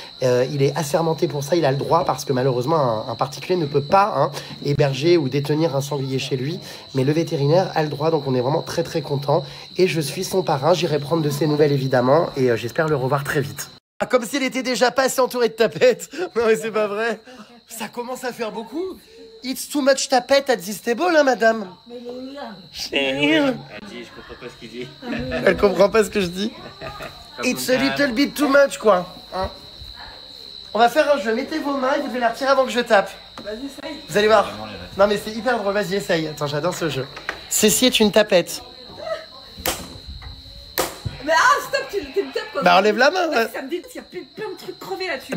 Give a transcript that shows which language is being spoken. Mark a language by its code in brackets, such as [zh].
[fr] Il est assermenté pour ça, il a le droit parce que malheureusement un particulier ne peut pas héberger ou détenir un sanglier chez lui, mais le vétérinaire a le droit, donc on est vraiment très très content et je suis son parrain, j'irai prendre de ses nouvelles évidemment et j'espère le revoir très vite. Ah, comme s'il était déjà pas assez entouré de tapettes. Non mais c'est pas vrai. Ça commence à faire beaucoup. [en] It's too much tapette at this table, [fr] hein, madame. Chérie. Elle dit, je comprends pas ce qu'il dit. Elle comprend pas ce que je dis. [en] It's a little bit too much, quoi. [fr] Hein. On va faire un jeu. Mettez vos mains et vous devez la retirer avant que je tape. Vas-y, essaye. Vous allez voir. Non mais c'est hyper drôle. Vas-y, essaye. Attends, j'adore ce jeu. Ceci est une tapette. Mais stop, tu me tapes quoi. Bah enlève la main. Parce que ça me dit qu'il y a plein de trucs crevés là-dessus.